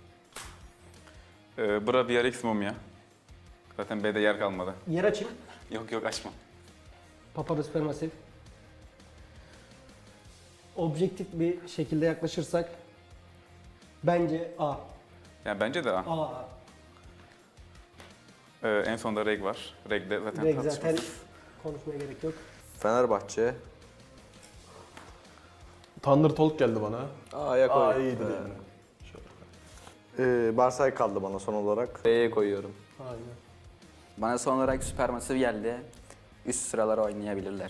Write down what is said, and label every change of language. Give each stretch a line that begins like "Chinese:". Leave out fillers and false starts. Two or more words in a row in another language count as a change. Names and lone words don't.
Turkish: Bura BRX Mumia. Zaten B'de yer kalmadı. Yer açık. Yok açma. Papara SuperMassive. Objektif bir şekilde yaklaşırsak bence A. Yani bence de A. A. En sonda Reg var. Reg'de zaten Direkt zaten tartışmasız. konuşmaya gerek yok. Fenerbahçe. TalQ geldi bana. A'ya koy. A iyiydi değil mi? Barsay kaldı bana son olarak. B'ye koyuyorum. Aynen. Bana son olarak SuperMassive geldi. Üst sıralara oynayabilirler.